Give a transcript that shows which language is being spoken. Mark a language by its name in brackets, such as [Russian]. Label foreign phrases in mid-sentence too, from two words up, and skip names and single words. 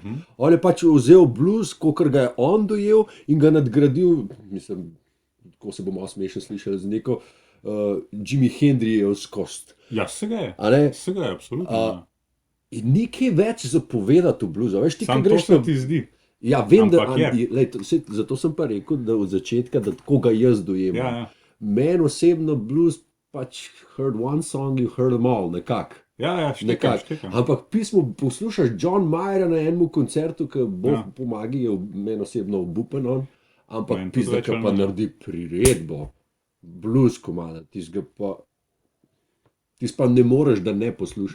[Slovenian] On je pač vzel blues, kakor ga je on dojel in ga nadgradil, mislim, ko se bomo smešno slišali, z neko Jimi Hendrixovskost. Ja, se ga je. A ne? Se ga je, absolutno. ja. In nekaj več za povedati v bluzu. Veš, ti, Sam ko to greš se na... ti zdi. Ja, vem, da... Ampak je. Lej, zato sem pa rekel, da od začetka, da tako ga jaz dojemam. Ja, ja. Meni osebno blues pač [English] heard one song, you heard them all, [Slovenian] nekako. Ja, ja, štekam, Nekako. štekam. Ampak pismo poslušaš John Mayera na enem koncertu, ki Bog Ja. pomaga, je meni osebno obupen on, ampak In tudi pizda, več ki ali pa manj, ja. naredi priredbo, blues komada, tistega pa, pa ne moreš, da ne poslušaš.